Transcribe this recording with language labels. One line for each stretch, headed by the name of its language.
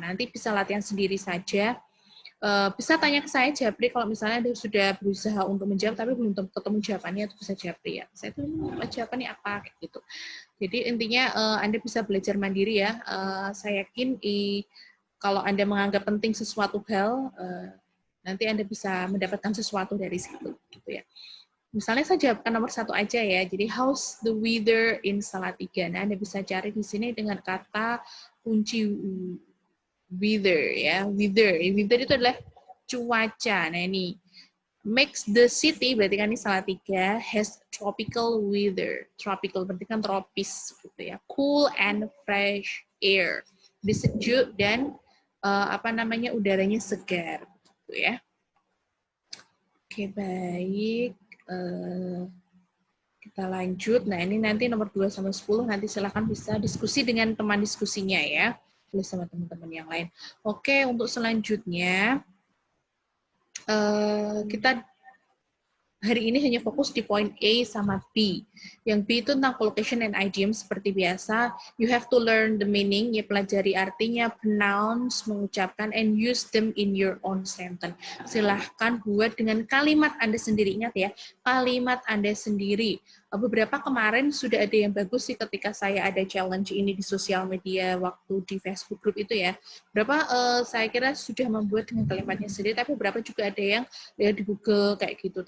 Indonesian: Nanti bisa latihan sendiri saja. Bisa tanya ke saya Japri kalau misalnya Anda sudah berusaha untuk menjawab tapi belum ketemu jawabannya, itu bisa Japri ya. Saya tuh jawabannya apa kayak gitu. Jadi intinya Anda bisa belajar mandiri ya. Saya yakin kalau Anda menganggap penting sesuatu hal, nanti Anda bisa mendapatkan sesuatu dari situ gitu ya. Misalnya saya jawabkan nomor 1 aja ya. Jadi
English: how's the weather in Salatiga?
Indonesian: Nah, Anda bisa cari di sini dengan kata kunci weather ya. Weather itu adalah cuaca. Nah, ini
English: makes the city,
Indonesian: berarti kan ini Salatiga,
English: has tropical weather.
Indonesian: Tropical berarti kan tropis gitu ya.
English: Cool and fresh air.
Indonesian: Sejuk dan apa namanya, udaranya segar gitu ya. Oke, baik. Kita lanjut. Nah, ini nanti nomor 2 sampai 10 nanti silahkan bisa diskusi dengan teman diskusinya ya. Tulis sama teman-teman yang lain. Oke, untuk selanjutnya kita hari ini hanya fokus di poin A sama B. Yang B itu tentang
English: collocation and idiom
Indonesian: seperti biasa.
English: You have to learn the meaning,
Indonesian: ya pelajari artinya,
English: pronounce,
Indonesian: mengucapkan,
English: and use them in your own sentence.
Indonesian: Silahkan buat dengan kalimat Anda sendiri. Ingat ya, kalimat Anda sendiri. Beberapa kemarin sudah ada yang bagus sih ketika saya ada challenge ini di sosial media waktu di Facebook group itu ya. Berapa saya kira sudah membuat dengan kalimatnya sendiri, tapi beberapa juga ada yang lihat di Google kayak gitu.